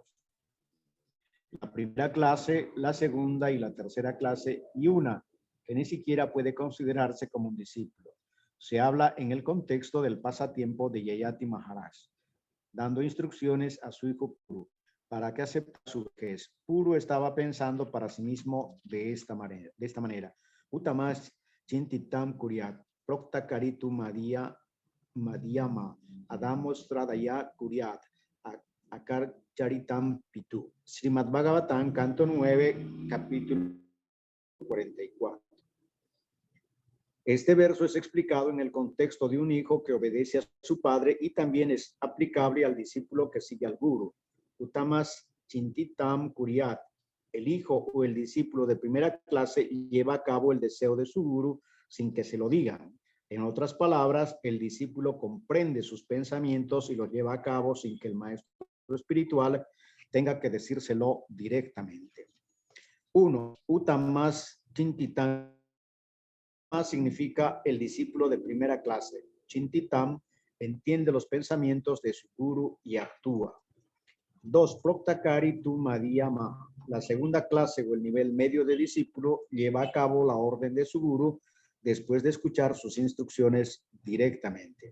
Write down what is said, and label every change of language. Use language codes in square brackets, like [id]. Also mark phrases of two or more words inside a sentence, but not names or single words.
[es] La primera clase, la segunda y la tercera clase, y una que ni siquiera puede considerarse como un discípulo. Se habla en el contexto del pasatiempo de Yayati Maharaj, dando instrucciones a su hijo Puru para que acepte su vejez. Puru estaba pensando para sí mismo de esta manera. [sa] उत्तमश्चिन्तितं कुर्यात् प्रोक्तकारी तु मध्यमः अधमोऽश्रद्धया कुर्याद् अकर्ता चरितं पितुः. [es] Srimad Bhagavatam, canto 9, capítulo 44. Este verso es explicado en el contexto de un hijo que obedece a su padre y también es aplicable al discípulo que sigue al guru. [sa] उत्तमश्चिन्तितं कुर्यात्. [es] El hijo o el discípulo de primera clase lleva a cabo el deseo de su guru sin que se lo digan. En otras palabras, el discípulo comprende sus pensamientos y los lleva a cabo sin que el maestro espiritual tenga que decírselo directamente. 1. [sa] उत्तमश्चिन्तितम् [es] significa el discípulo de primera clase. Chintitam entiende los pensamientos de su guru y actúa. 2. [sa] प्रोक्तकारी तु मध्यमः. [es] La segunda clase o el nivel medio de discípulo lleva a cabo la orden de su guru después de escuchar sus instrucciones directamente.